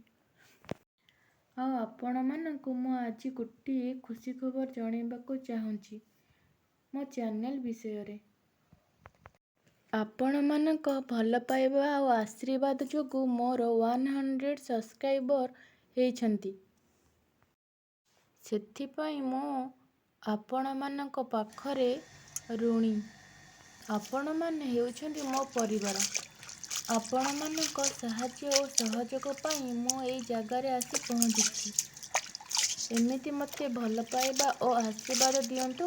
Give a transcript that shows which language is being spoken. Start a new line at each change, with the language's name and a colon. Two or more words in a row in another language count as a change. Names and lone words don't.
Odia: ଆ ଆପଣ ମାନଙ୍କୁ ମୋ ଆଜି ଗୋଟିଏ ଖୁସି ଖବର ଜଣାଇବାକୁ ଚାହୁଁଛି ମୋ ଚ୍ୟାନେଲ ବିଷୟ ରେ। ଆପଣ ମାନଙ୍କ ଭଲ ପାଇବା ଆ ଆଶୀର୍ବାଦ ଯୋଗୁ ମୋର 100 ସବସ୍କ୍ରାଇବର ହୋଇଛନ୍ତି। ସେଥିପାଇଁ ମୁଁ ଆପଣମାନଙ୍କ ପାଖରେ ଋଣୀ। ଆପଣମାନେ ହେଉଛନ୍ତି ମୋ ପରିବାର। ଆପଣମାନଙ୍କ ସାହାଯ୍ୟ ଓ ସହଯୋଗ ପାଇଁ ମୁଁ ଏଇ ଜାଗାରେ ଆସି ପହଞ୍ଚିଛି। ଏମିତି ମୋତେ ଭଲ ପାଇବା ଓ ଆଶୀର୍ବାଦ ଦିଅନ୍ତୁ।